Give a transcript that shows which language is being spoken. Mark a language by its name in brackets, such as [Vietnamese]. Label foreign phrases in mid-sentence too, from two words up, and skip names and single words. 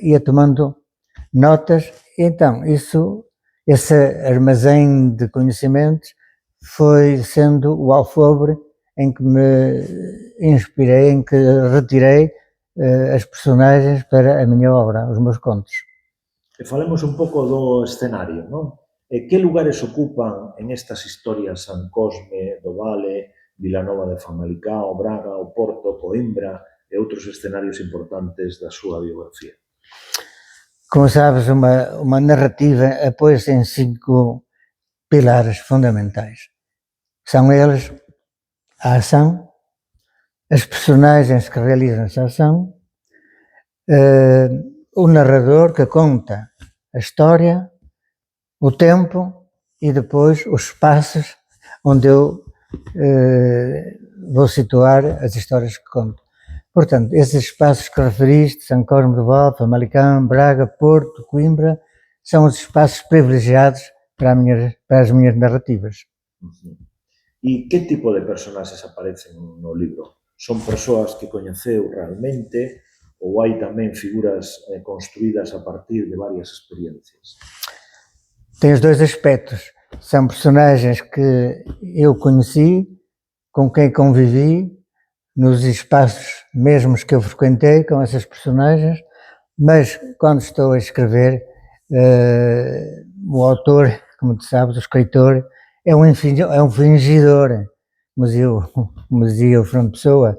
[Portuguese] Ia tomando notas, e então esse armazém de conhecimentos foi sendo o alfobre em que me inspirei, em que retirei as personagens para a minha obra, os meus contos. [Galician] E falemos un pouco do escenario, non? E que lugares ocupan en estas historias San Cosme, do Vale, Vilanova de Famalicao, Braga, o Porto, Coimbra e outros escenarios importantes da súa biografía? [Portuguese] Como sabes, uma narrativa apoia-se em 5 pilares fundamentais. São eles a ação, as personagens que realizam essa ação, o narrador que conta a história, o tempo e depois os espaços onde eu vou situar as histórias que conto. Portanto, esses espaços que referiste, São Cosme do Val, Famalicão, Braga, Porto, Coimbra, são os espaços privilegiados para as minhas narrativas. [Galician] E que tipo de personaxes aparecen no libro? Son persoas que coñeceu realmente ou hai tamén figuras construídas a partir de varias experiencias? [Portuguese] Tem os dois aspectos. São personagens que eu conheci, com quem convivi, nos espaços mesmos que eu frequentei com essas personagens, mas quando estou a escrever, o autor, como tu sabes, o escritor, é um fingidor, como dizia o Fernando Pessoa.